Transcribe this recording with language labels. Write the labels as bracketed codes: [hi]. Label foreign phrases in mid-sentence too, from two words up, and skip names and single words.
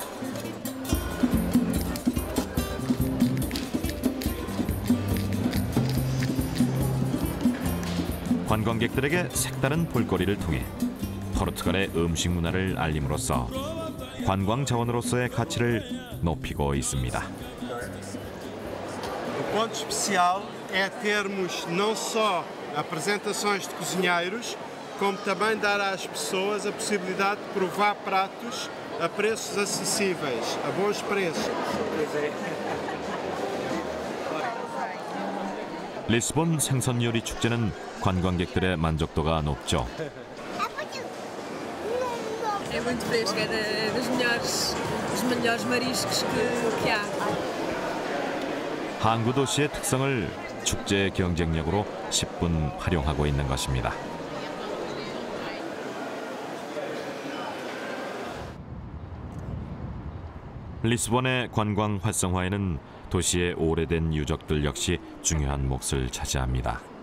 [ko] 관광객들에게 색다른 볼거리를 통해 포르투갈의 음식 문화를 알림으로써 관광 자원으로서의 가치를 높이고 있습니다. [pt] O ponto especial é termos não só apresentações de cozinheiros, como também dar às pessoas a possibilidade de provar pratos a preços acessíveis, a bons preços. [ko] 리스본 생선 요리 축제는 관광객들의 만족도가 높죠. [pt] É muito fresco, é dos melhores mariscos que há. [ko] 항구 도시의 특성을 축제의 경쟁력으로 10분 활용하고 있는 것입니다. 리스본의 관광 활성화에는 도시의 오래된 유적들 역시 중요한 몫을 차지합니다.